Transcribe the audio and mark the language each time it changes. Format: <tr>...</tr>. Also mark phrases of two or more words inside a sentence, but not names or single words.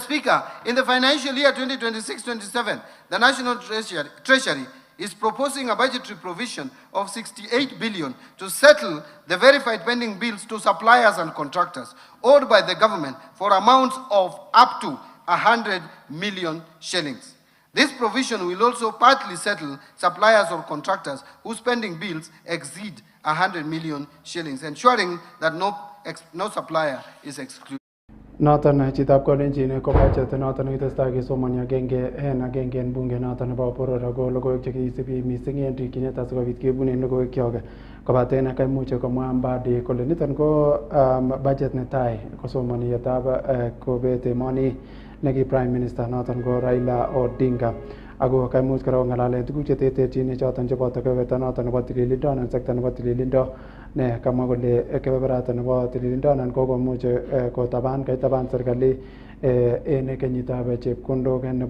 <en>Speaker, in the financial year 2026-27, the National Treasury is proposing a budgetary provision of 68 billion to settle the verified pending bills to suppliers and contractors owed by the government for amounts of up to 100 million shillings. This provision will also partly settle suppliers or contractors whose pending bills exceed 100 million shillings, ensuring that no supplier is excluded.</en> <kln>Noton chitab kolenjin ko budget noton kitestai kesomoni agenge en bunge noton nebo boror ako logoiwek chekisibi missing en rikyinet asikobit kebunen logoiwekyok kobaten kaimuche komwa Mbadi kole niton ko budget netai kosomoni yetab kobet emoni neki</kln> <en>Prime Minister</en> <kln>noton ko Raila Odinga ako kaimuch kora kong'alalen tuguk cheterterchin choton cheboto kebeberta noton nebo tililindo anan sekta nebo tililindo ne kamwa kole kebeberata nebo tililindo anan kokomuch kaitaban serikali en kenyitab chepkondok</kln>